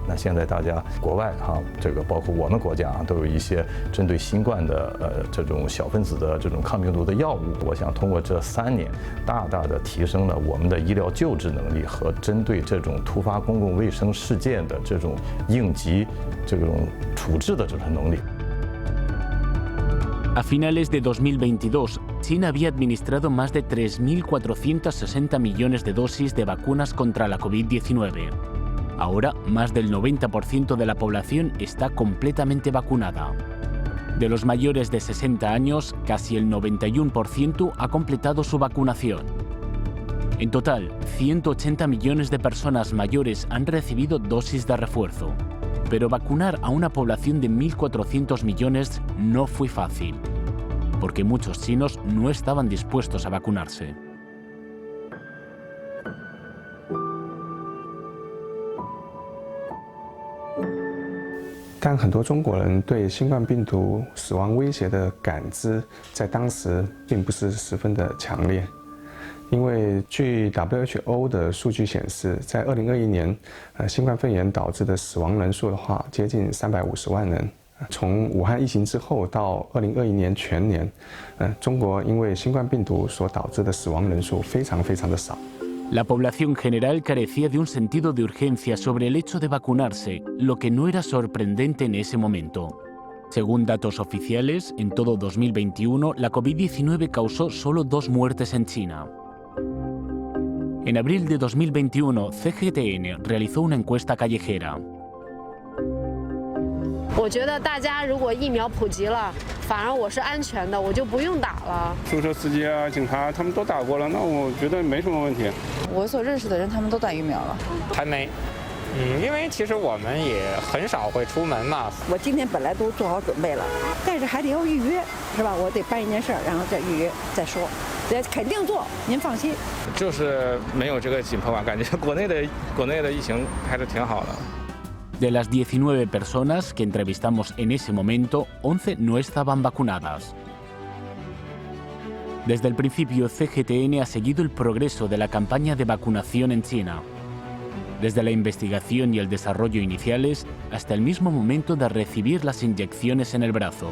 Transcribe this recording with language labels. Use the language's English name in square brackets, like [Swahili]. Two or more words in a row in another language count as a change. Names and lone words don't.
[Chinese] 那现在大家国外啊，这个包括我们国家啊，都有一些针对新冠的这种小分子的这种抗病毒的药物。我想通过这3年，大大的提升了我们的医疗救治能力和针对这种突发公共卫生事件的这种应急这种处置的这种能力。 [Spanish] A finales de 2022, China había administrado más de 3.460 millones de dosis de vacunas contra la COVID-19. Ahora, más del 90% de la población está completamente vacunada. De los mayores de 60 años, casi el 91% ha completado su vacunación. En total, 180 millones de personas mayores han recibido dosis de refuerzo. Pero vacunar a una población de 1.400 millones no fue fácil, porque muchos chinos no estaban dispuestos a vacunarse. [Chinese] 但很多中国人对新冠病毒死亡威胁的感知，在当时并不是十分的强烈。因为据 WHO 的数据显示，在2021年，新冠肺炎导致的死亡人数的话，接近350万人。从武汉疫情之后到2021年全年，中国因为新冠病毒所导致的死亡人数非常的少。 [Spanish] La población general carecía de un sentido de urgencia sobre el hecho de vacunarse, lo que no era sorprendente en ese momento. Según datos oficiales, en todo 2021, la COVID-19 causó solo 2 muertes en China. En abril de 2021, CGTN realizó una encuesta callejera. [Chinese] 我觉得大家如果疫苗普及了，反而我是安全的，我就不用打了。出租车司机啊、警察他们都打过了，那我觉得没什么问题。我所认识的人，他们都打疫苗了。还没。因为其实我们也很少会出门嘛。我今天本来都做好准备了，但是还得要预约，是吧？我得办一件事儿，然后再预约再说。肯定做，您放心。就是没有这个紧迫感，感觉国内的疫情还是挺好的。 [Spanish] De las 19 personas que entrevistamos en ese momento, 11 no estaban vacunadas. Desde el principio, CGTN ha seguido el progreso de la campaña de vacunación en China. Desde la investigación y el desarrollo iniciales hasta el mismo momento de recibir las inyecciones en el brazo.